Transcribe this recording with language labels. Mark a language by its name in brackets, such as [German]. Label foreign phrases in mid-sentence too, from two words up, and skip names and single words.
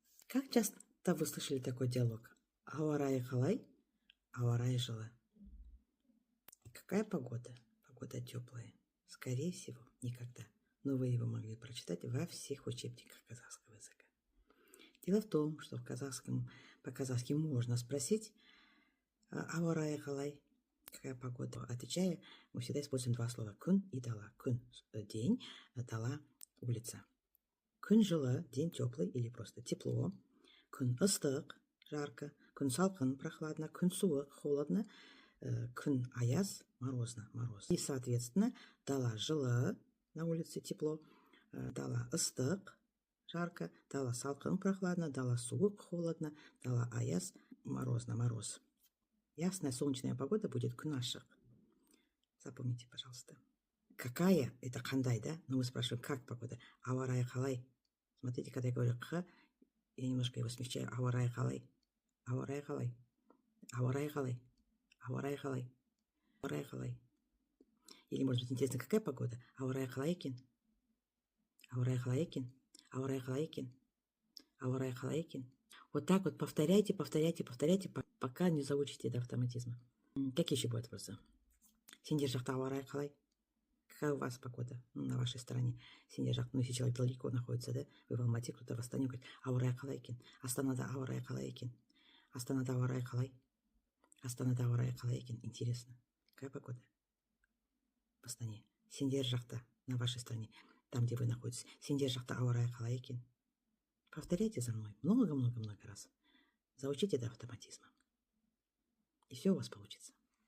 [Russian] Как часто вы слышали такой диалог? [Kazakh] Ауа-райы қалай? Ауа-райы жылы. [Russian] Какая погода? Погода теплая. Скорее всего, никогда. Но вы его могли прочитать во всех учебниках казахского языка. Дело в том, что по-казахски можно спросить [Kazakh] ауа-райы қалай? [Russian] Какая погода? Отвечая, мы всегда используем два слова күн и дала. [Kazakh] Күн – день, дала – улица. Күн жылы – [Russian] день теплый или просто тепло. [Kazakh] Күн ыстық – жарко. Күн салқын – прохладно. Күн суық – холодно. Күн аяз – [Russian] морозно, мороз. И, соответственно, [Kazakh] дала жылы [Russian] – на улице тепло. [Kazakh] Дала ыстық – жарко. Дала салқын – прохладно. Дала суық – холодно. Дала аяз – [Russian] морозно, мороз. Ясная солнечная погода будет [Kazakh] күн ашық. [Russian] Запомните, пожалуйста. Какая? Это қандай, да? Но мы спрашиваем, как погода? [Kazakh] Ауа-райы қалай? [Russian] Смотрите, когда я говорю «х», я немножко его смягчаю. [Kazakh] Ауа-райы қалай? Ауа-райы қалай? Ауа-райы қалай? Ауа-райы қалай? Ауа-райы қалай? [Russian] Или, может быть, интересно, какая погода? [Kazakh] Ауа-райы қалай екен? Ауа-райы қалай екен? Ауа-райы қалай екен? Ауа-райы қалай екен? [Russian] Вот так вот повторяйте, пока не заучите до автоматизма. Какие еще будут вопросы? [Kazakh] Сендер жақта ауа-райы қалай? [Russian] Какая у вас погода на вашей стороне? [Kazakh] Сендер жақта, [Russian] если человек далеко находится, да? Вы в Алмате, кто-то в Астане, говорит, [Kazakh] ауа-райы қалай екен? Астанада ауа-райы қалай екен? Астанада ауа-райы қалай? Астанада ауа-райы қалай екен? [Russian] Интересно. Какая погода в Астане? [Kazakh] Сендер жақта, [Russian] на вашей стране, там, где вы находитесь. [Kazakh] Сендер жақта ауа-райы қалай екен? [Russian] Повторяйте за мной много раз. Заучите до автоматизма. И все у вас получится.